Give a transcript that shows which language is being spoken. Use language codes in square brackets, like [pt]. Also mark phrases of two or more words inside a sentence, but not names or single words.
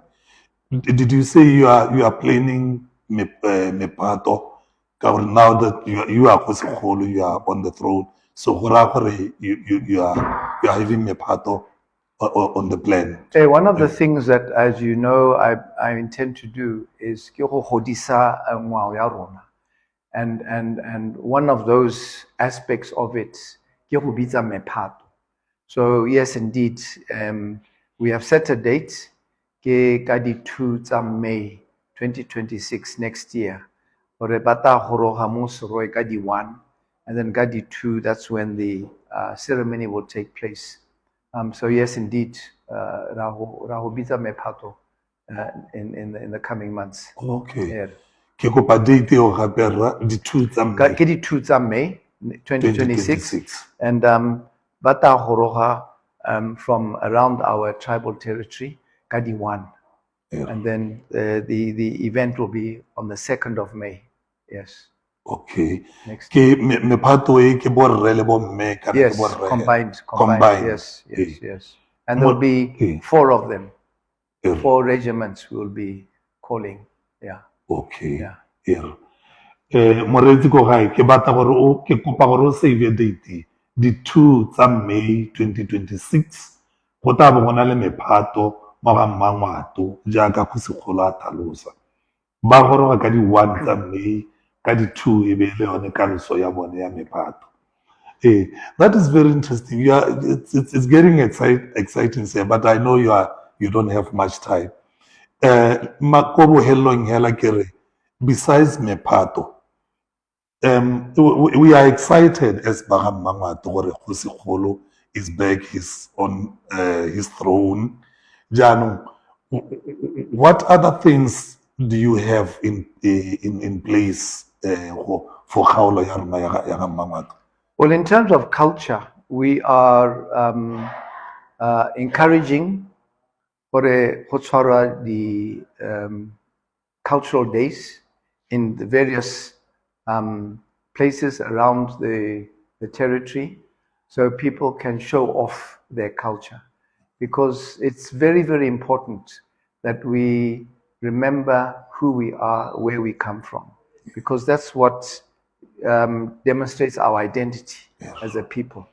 [en] Did you say you are planning Mepato? Now that you are Kgosi, you are on the throne. So you are having Mepato on the plan. Hey, one of the things that, as you know, I intend to do is [tn] ke go godisa ngwao ya rona. [en] And one of those aspects of it [tn] ke go bitsa Mepato. [en] So yes, indeed, we have set a date, [tn] ke ka di 2 tsa May 2026 [en] next year. [tn] Hore bata goroga mo Serowe ka di 1, [en] and then [tn] ka di 2, [en] that's when the ceremony will take place. So yes, indeed, [tn] Raho bitsa Mepato [en] in the coming months. Okay. Yeah. [tn] Ke kopa date eo gape rra di 2 tsa May. Ke di 2 tsa May 2026, [en] and [tn] bata goroga [en] from around our tribal territory, [tn] ka di 1. [en] And then the event will be on the 2nd of May. Yes. Okay. Next [tn] Ke Mepato e ke borre le bomme kana ke [en] Yes, [tn] borre. [en] combined. Yes. And there will be 4 of them. 4 regiments we will be calling. Yeah. Okay. Yeah. [tn] Moreetsi ko gae ke batla gore ke kopa gore o [en] save date [tn] di 2 tsa May 2026 go tla bo gona le Mephato mo ga Gammangwato jaaka Kgosikgolo a tlhalosa ba goroga ka di 1 tsa May ka di 2 e be le yone kaloso ya bone ya Mephato. [en] That is very interesting. It's getting exciting, sir, but I know you don't have much time. [tn] Makobo helong hela kere besides Mephato, [en] we are excited as Gammangwato gore Kgosikgolo is back on his throne. Jaanong, what other things do you have in place for [tn] kgaolo ya rona ya Gammangwato? [en] Well, in terms of culture, we are encouraging for the cultural days in the various places around the territory, so people can show off their culture, because it's very, very important that we remember who we are, where we come from, because that's what demonstrates our identity as a people.